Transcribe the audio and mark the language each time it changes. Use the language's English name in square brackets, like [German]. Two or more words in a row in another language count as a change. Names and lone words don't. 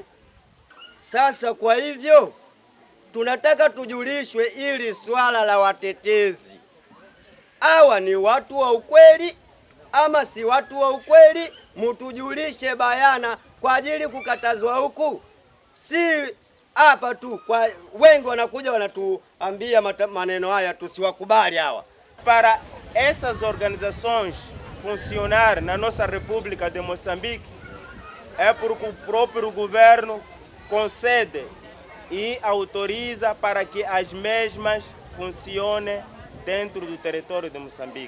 [Swahili] Sasa kwa hivyo tunataka tujulishwe ili swala la watetezi, hawa ni watu wa ukweli ama si watu wa ukweli, mtujulishe bayana, kwa ajili kukatazwa huku si hapa tu. Kwa wengi wanakuja wanatuambia maneno haya, tusiwakubali hawa. [Portuguese] Para essas organizações funcionar na nossa República de Moçambique é porque o próprio governo concede e autoriza para que as mesmas funcionem dentro do território de Moçambique.